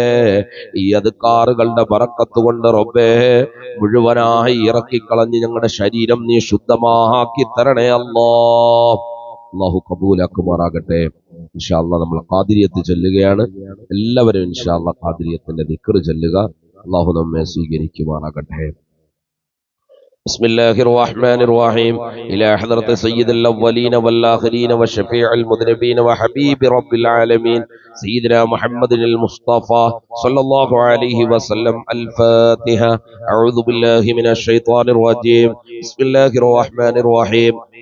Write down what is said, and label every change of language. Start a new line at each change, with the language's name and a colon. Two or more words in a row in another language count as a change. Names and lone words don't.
Malayalam: ഈ അദ്കാറുകളുടെ ബറക്കത്ത് കൊണ്ട് റബ്ബേ മുഴുവനായി ഇറക്കിക്കളഞ്ഞ് ഞങ്ങളുടെ ശരീരം നീ ശുദ്ധമാക്കി തരണേ അല്ലാഹ് അല്ലാഹു കബൂലാക്കുമാറാകട്ടെ
Arabic: إن شاء الله
Malayalam: നമ്മൾ ഖാദിരിയത്ത് ചൊല്ലുകയാണ് എല്ലാവരും
Arabic: إن شاء الله
Malayalam: ഖാദിരിയത്തിന്റെ ദിക്ർ ചൊല്ലുക അല്ലാഹു നമ്മെ സ്വീകരിക്കുമാറാകട്ടെ
Arabic: بسم الله الرحمن الرحيم إلى حضرة سيد الأولين والآخرين وشفيع المذنبين وحبيب رب العالمين سيدنا محمد المصطفى صلى الله عليه وسلم الفاتحة أعوذ بالله من الشيطان الرجيم بسم الله الرحمن الرحيم